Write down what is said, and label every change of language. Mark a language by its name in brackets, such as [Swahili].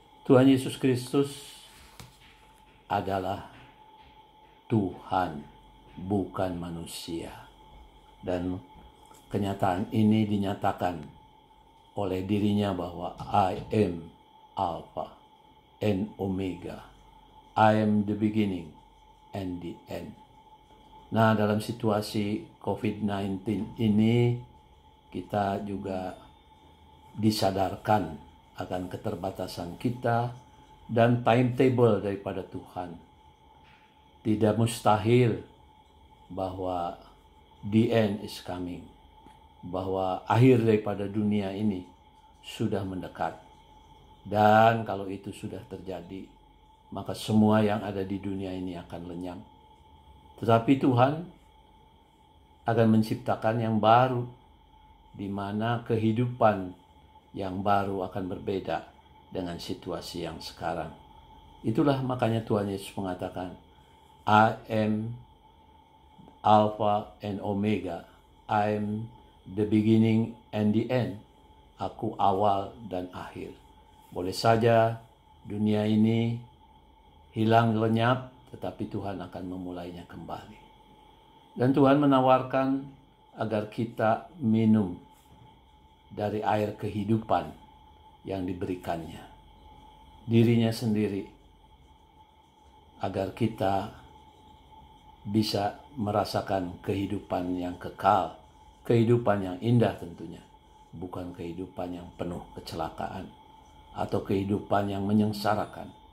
[Indonesian] Tuhan Yesus Kristus adalah Tuhan, bukan manusia. Dan kenyataan ini dinyatakan oleh dirinya bahwa [English] I am Alpha and Omega. I am the beginning and the end. [Indonesian] Nah, dalam situasi COVID-19 ini kita juga disadarkan akan keterbatasan kita dan timetable daripada Tuhan. Tidak mustahil bahwa [English] the end is coming, [Indonesian] bahwa akhir daripada dunia ini sudah mendekat. Dan kalau itu sudah terjadi, maka semua yang ada di dunia ini akan lenyap. Tetapi Tuhan akan menciptakan yang baru, di mana kehidupan yang baru akan berbeda dengan situasi yang sekarang. Itulah makanya Tuhan Yesus mengatakan, [English] I am Alpha and Omega. I am the beginning and the end. [Indonesian] Aku awal dan akhir. Boleh saja dunia ini hilang lenyap, tetapi Tuhan akan memulainya kembali. Dan Tuhan menawarkan agar kita minum dari air kehidupan yang diberikannya, dirinya sendiri, agar kita bisa merasakan kehidupan yang kekal, kehidupan yang indah tentunya, bukan kehidupan yang penuh kecelakaan atau kehidupan yang menyengsarakan.